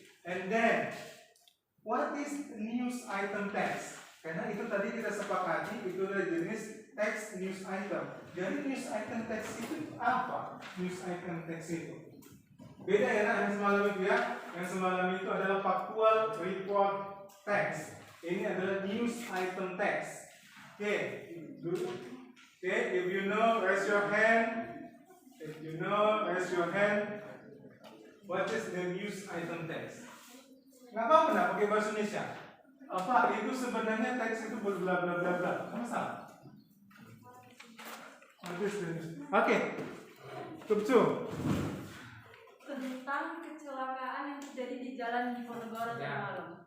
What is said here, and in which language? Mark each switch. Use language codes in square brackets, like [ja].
[en] And then, what is news item text? [id] Karena itu tadi kita sepakati itu adalah jenis text news item. Jadi news item text itu apa? News item text itu beda ya, nah, yang semalam itu ya. Yang semalam itu adalah factual report text. Ini adalah news item text. [en] Okay, if you know, raise your hand. If you know, raise your hand. What is the news item text? [id] Nggak apa-apa nggak pakai bahasa Indonesia. Apa itu sebenarnya teks itu bla bla bla bla. Kamu salah. [en] What is the news? Oke, Tupcu. [id] Tentang kecelakaan yang terjadi di jalan Diponegoro tadi malam.